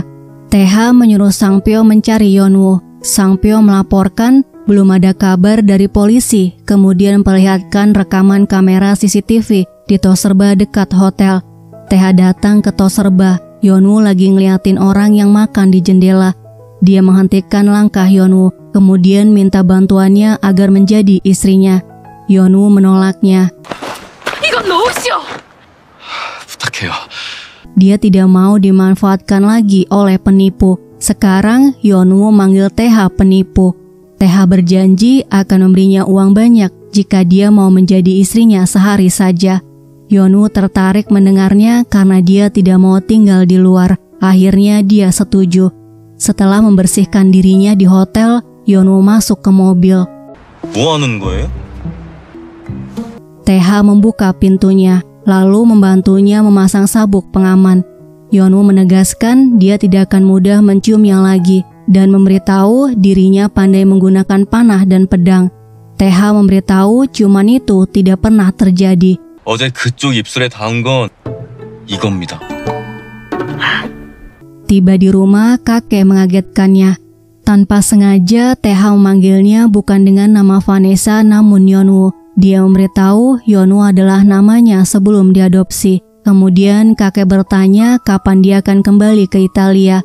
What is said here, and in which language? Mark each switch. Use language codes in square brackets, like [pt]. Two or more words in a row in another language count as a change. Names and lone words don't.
[id] TH menyuruh Sang-pyo mencari Yeon-woo. Sang-pyo melaporkan belum ada kabar dari polisi, kemudian memperlihatkan rekaman kamera CCTV di tos serba dekat hotel. TH datang ke tos serba. Yeon-woo lagi ngeliatin orang yang makan di jendela. Dia menghentikan langkah Yeon-woo, kemudian minta bantuannya agar menjadi istrinya. Yeon-woo menolaknya. [ko] 이건 놓으시오. 부탁해요. [id] Dia tidak mau dimanfaatkan lagi oleh penipu. Sekarang Yeon-woo manggil TH penipu. TH berjanji akan memberinya uang banyak jika dia mau menjadi istrinya sehari saja. Yeon-woo tertarik mendengarnya karena dia tidak mau tinggal di luar. Akhirnya dia setuju. Setelah membersihkan dirinya di hotel, Yeon-woo masuk ke mobil. [ko] 뭐 하는 거예요? [id] TH membuka pintunya, lalu membantunya memasang sabuk pengaman. Yeon-woo menegaskan dia tidak akan mudah menciumnya lagi dan memberitahu dirinya pandai menggunakan panah dan pedang. TH memberitahu ciuman itu tidak pernah terjadi. [ko] 어제 그쪽 입술에 닿은 건 이겁니다. [id] Tiba di rumah, kakek mengagetkannya. Tanpa sengaja, TH memanggilnya bukan dengan nama Vanessa namun Yeon-woo. Dia memberitahu Yeon-woo adalah namanya sebelum diadopsi. Kemudian kakek bertanya kapan dia akan kembali ke Italia.